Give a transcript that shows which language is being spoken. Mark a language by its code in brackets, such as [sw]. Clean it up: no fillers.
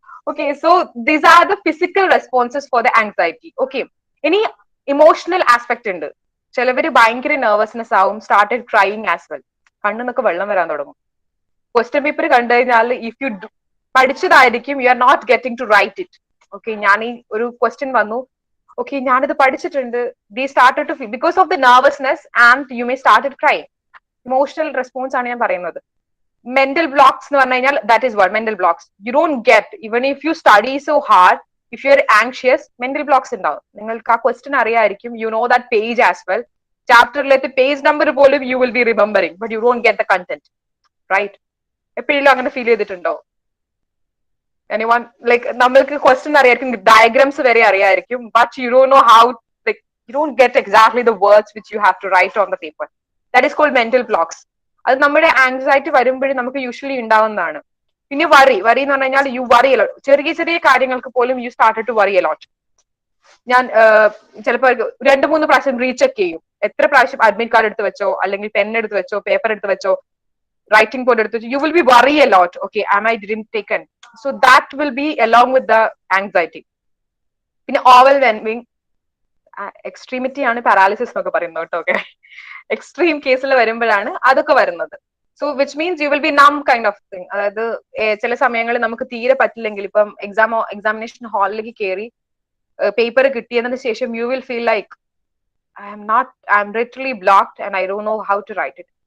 [en] Okay, so these are the physical responses for the anxiety. Okay, any emotional aspect [ml] ഉണ്ട്. ചിലവര് ഭയങ്കര nervousness ആവും, [en] started crying as well, [ml] കണ്ണിന്നൊക്കെ വെള്ളം വരാൻ തുടങ്ങും. [en] question paper [ml] കണ്ടു കഴിഞ്ഞാൽ [en] if you [ml] പഠിച്ചതായിരിക്കും, [en] You are not getting to write it. Okay, [ml] ഞാൻ ഈ ഒരു ക്വസ്റ്റ്യൻ വന്നു, [en] okay, [ml] ഞാനിത് പഠിച്ചിട്ടുണ്ട്, [en] they started to feel because of the nervousness and you may started crying. Emotional response [ml] ആണ് ഞാൻ പറയുന്നത്. [en] Mental blocks [ml] എന്ന് പറഞ്ഞു കഴിഞ്ഞാൽ [en] that is what mental blocks you don't get even if you study so hard. If you are anxious, mental blocks [ml] ഉണ്ടാവും. നിങ്ങൾക്ക് ആ question അറിയായിരിക്കും, [en] you know that page as well. [ml] ചാപ്റ്ററിലേക്ക് page number പോലും [en] you will be remembering, but you don't get the content, right? [ml] എപ്പോഴെങ്കിലും അങ്ങനെ feel ചെയ്തിട്ടുണ്ടോ? [en] anyone like [ml] നമ്മൾക്ക് question അറിയായിരിക്കും, ഡയഗ്രാംസ് വരെ അറിയായിരിക്കും, [en] but you don't know how, like you don't get exactly the words which you have to write on the paper. That is called mental blocks. [ml] അത് നമ്മുടെ anxiety വരുമ്പോഴും നമുക്ക് usually ഉണ്ടാവുന്നതാണ്. പിന്നെ വറി എന്ന് പറഞ്ഞു കഴിഞ്ഞാൽ [en] You worry a lot. [ml] ചെറിയ ചെറിയ കാര്യങ്ങൾക്ക് പോലും [en] You started to worry a lot. [ml] ഞാൻ ചിലപ്പോൾ 2-3 പ്രാവശ്യം റീചെക്ക് ചെയ്യും, എത്ര പ്രാവശ്യം അഡ്മിറ്റ് കാർഡ് എടുത്ത് വെച്ചോ, അല്ലെങ്കിൽ പെൻ എടുത്ത് വെച്ചോ, പേപ്പർ എടുത്ത് വെച്ചോ, writing board എടുത്ത് വെച്ചോ. [en] You will be worry a lot. Okay, am I didn't taken? So that will be along with the anxiety. [ml] പിന്നെ [en] overwhelming, [ml] എക്സ്ട്രീമിറ്റി ആണ് പാരാലിസിസ് എന്നൊക്കെ പറയുന്നത് കേട്ടോ. ഓക്കെ, എക്സ്ട്രീം കേസിൽ വരുമ്പോഴാണ് അതൊക്കെ വരുന്നത്. [en] So which means you will be numb kind of thing. [ml] അതായത് ചില സമയങ്ങളിൽ നമുക്ക് തീരെ പറ്റില്ലെങ്കിൽ, ഇപ്പം എക്സാമിനേഷൻ ഹാളിലേക്ക് കയറി പേപ്പർ കിട്ടിയതിന് ശേഷം [en] You will feel like I'm literally blocked and I don't know how to write it.